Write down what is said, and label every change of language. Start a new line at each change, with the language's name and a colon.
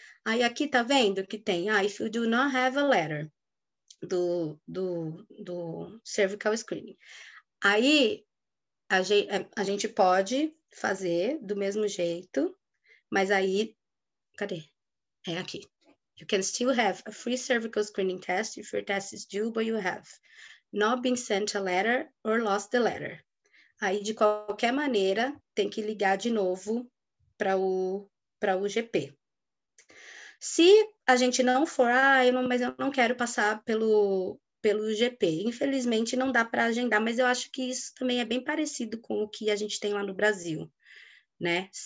Portuguese: Aí aqui tá vendo que tem,
English: if you do not have a letter do cervical screening.
Portuguese: Aí a gente pode fazer do mesmo jeito, mas aí, cadê? É aqui.
English: You can still have a free cervical screening test if your test is due, but you have not been sent a letter or lost the letter.
Portuguese: Aí, de qualquer maneira, tem que ligar de novo para o GP. Se a gente não for, mas eu não quero passar pelo GP. Infelizmente, não dá para agendar, mas eu acho que isso também é bem parecido com o que a gente tem lá no Brasil, né?